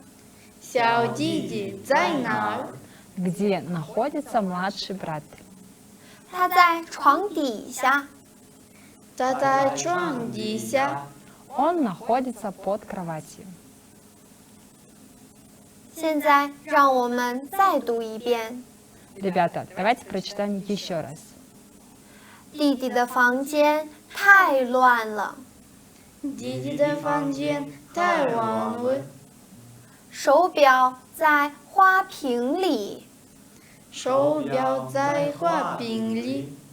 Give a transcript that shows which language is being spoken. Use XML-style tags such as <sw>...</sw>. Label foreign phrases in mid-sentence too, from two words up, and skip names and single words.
<zh>小弟弟在哪儿？</zh> <ru>Где находится младший брат?</ru> <zh>他在床底下，他在床底下，</zh> <ru>Он находится под кроватью.</ru> <zh>现在让我们再读一遍。</zh> <ru>Ребята, давайте прочитаем еще раз.</ru> <zh>弟弟的房间太乱了，弟弟的房间太乱了，手表在花瓶里，手表在花瓶里，</zh>